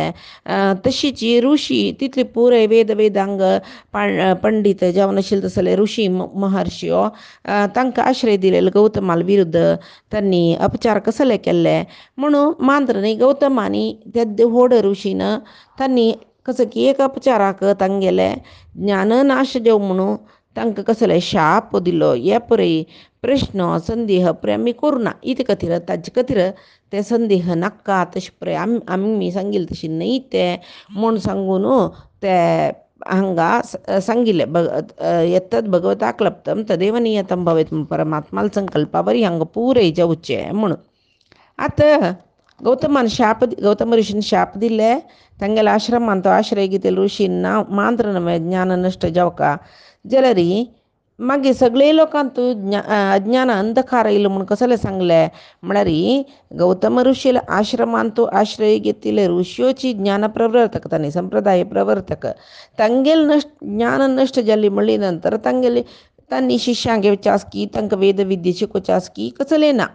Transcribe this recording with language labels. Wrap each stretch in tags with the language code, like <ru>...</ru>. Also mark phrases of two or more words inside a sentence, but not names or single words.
<kok>तशीच ऋषी तितली पुराय वेदांग पंडित जावन आशिल्ले तसले ऋषी महर्षी तांकां आश्रय दिलेले गौतमाला विरुद्ध तांणी अपचार कसले केल्ले म्हणून मांद्र न्ही गौतमानी त्या व्हड ऋषीन तांणी कसं की एक अपचाराक तांगेले ज्ञान नाश देव म्हणून तांकां कसले शाप दिलो. हे पळय प्रश्न संदेह पळय आमी करूना इते खातीर ताजे खातीर ते संदेह नाका तशें पळय आमी सांगिल्ले तशी न्हय ते म्हूण सांगून ते हांगा सांगिल्ले</kok> <sa>यत्तद् भगवता क्लप्तं तदेव नियतं भवेत्.</sa> <kok>परमात्माला संकल्पावरी हांगा पुरय जावचें म्हणून. आतां गौतम ऋषीन शाप दिले. तांगेल्या आश्रमांत आश्रय घेतिल्ले ऋषीन मांद्र नवे ज्ञान नश्ट जावका जाल्यार मागीर सगळे लोकांत अज्ञान अंधकार येयलो म्हूण कसले सांगले म्हळ्यार गौतम ऋषील आश्रमांत आश्रय घेतिल्ले ऋषयोची ज्ञान प्रवर्तक तांणी संप्रदाय प्रवर्तक तांगेले ज्ञान नश्ट जाल्ली म्हणली नंतर तांणी शिश्यांक घेवचे आसकी तांकां वेद विद्या शिकोवचे आसकी कसले ना.</kok>